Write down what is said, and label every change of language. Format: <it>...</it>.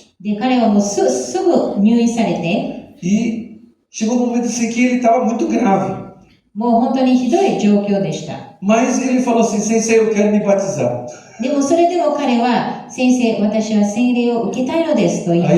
<ja>で、彼はもうすぐ入院されて、</ja> <pt>e chegou um momento assim que ele estava muito grave.</pt> <ja>もう本当にひどい状況でした。</ja> <pt>Mas ele falou assim, Sensei, eu quero me batizar.</pt> <ja>でもそれでも彼は、先生、私は洗礼を受けたいのですと言いま</ja>